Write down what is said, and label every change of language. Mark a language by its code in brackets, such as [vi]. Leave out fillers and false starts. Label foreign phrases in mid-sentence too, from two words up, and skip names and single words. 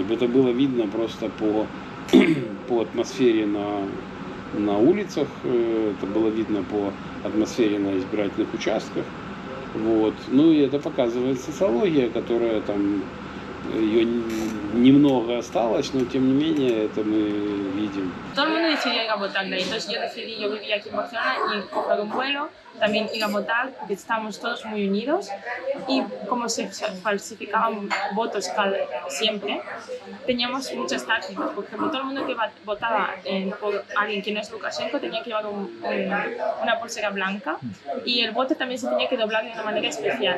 [ru] Это было видно просто по атмосфере на улицах, это было видно по атмосфере на избирательных участках. Вот. И это показывает социология, которая там, ее немного осталось, но тем не менее это мы видим. [es] Todo el mundo decidió ir a votar, entonces yo vivía aquí en Barcelona y coger un vuelo, también ir a votar, porque estábamos todos muy unidos, y como se falsificaban votos siempre, teníamos muchas tácticas. Por ejemplo, todo el mundo que votaba por alguien que no es Lukashenko tenía que llevar una pulsera blanca, y el voto también se tenía que doblar de una manera especial.